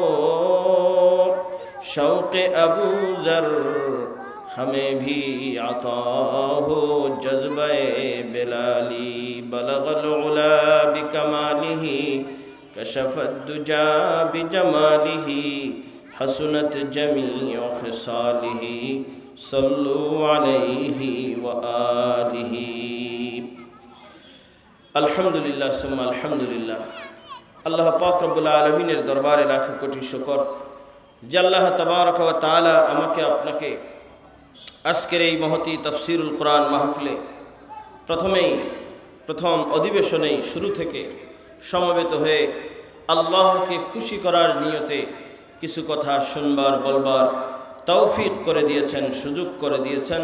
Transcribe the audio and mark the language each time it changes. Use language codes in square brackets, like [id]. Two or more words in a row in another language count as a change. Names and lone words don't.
[ur] شوق ابو ذر ہمیں بھی عطا ہو جذبہ بلالی [ar] بلغ العلا بکمالہ کشف الدجا بجمالہ حسنت جمیع خصالہ صلوا علیہ وآلہ الحمدللہ ثم الحمدللہ [bn] আল্লাহ পাক রব্বুল আলামিনের দরবারে লাখ কোটি শুকর যে [ar] الله تبارك وتعالى [bn] আমাকে আপনাকে আজকের এই মহতী তাফসীরুল কোরআন মাহফিলে প্রথম অধিবেশনেই শুরু থেকে সমবেত হয়ে আল্লাহকে খুশি করার নিয়তে কিছু কথা শুনবার বলবার তৌফিক করে দিয়েছেন, সুযোগ করে দিয়েছেন।